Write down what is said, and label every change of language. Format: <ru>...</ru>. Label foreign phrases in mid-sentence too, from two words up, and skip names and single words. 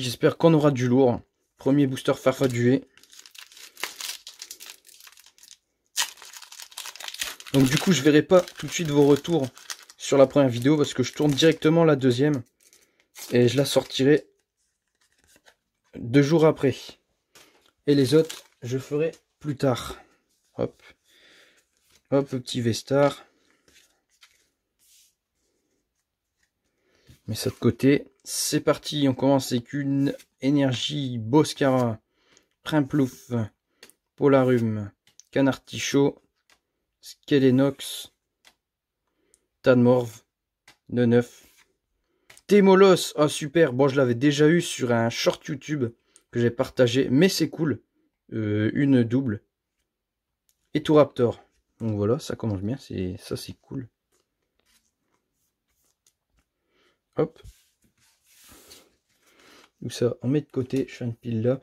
<fr>J'espère qu'on aura du lourd. Premier booster Farfadué. Donc du coup, je verrai pas tout de suite vos retours sur la première vidéo parce que je tourne directement la deuxième et je la sortirai 2 jours après. Et les autres, je ferai plus tard. Hop, hop, le petit Vestar. Mais ça de côté. C'est parti, on commence avec une énergie Boscara, Primplouf, Polarum, Canartichaud, Skelenox, Tanmorve, Neneuf. Témolos, oh super, bon je l'avais déjà eu sur un short YouTube que j'ai partagé, mais c'est cool, une double. Et tout Raptor, donc voilà, ça commence bien, ça c'est cool. Hop. Où ça, on met de côté, je fais une pile là.</fr>